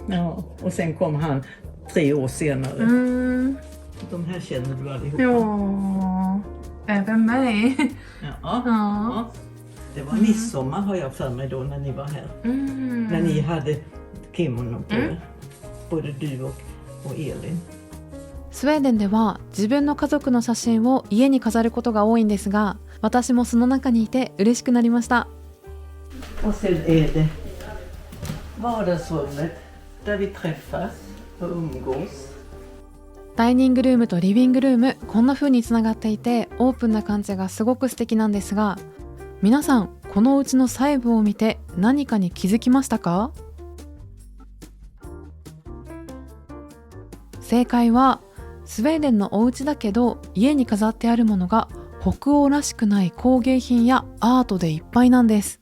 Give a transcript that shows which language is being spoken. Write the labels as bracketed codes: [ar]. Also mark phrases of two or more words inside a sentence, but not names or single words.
[sv] Ja, och sen kom han 3 år senare. De här känner du allihopa. Ja, även mig. Ja. Det var midsommar har jag för mig då när ni var här. När ni hade kimono på er. Både du och Elin. [ja] スウェーデンでは自分の家族の写真を家に飾ることが多いんですが、私もその中にいて嬉しくなりました。 [sv] Och sen är det vardagsrummet där vi träffas och umgås. [ja] ダイニングルームとリビングルーム、こんな風につながっていてオープンな感じがすごく素敵なんですが、皆さんこのうちの細部を見て何かに気づきましたか？正解はスウェーデンのお家だけど家に飾ってあるものが北欧らしくない工芸品やアートでいっぱいなんです。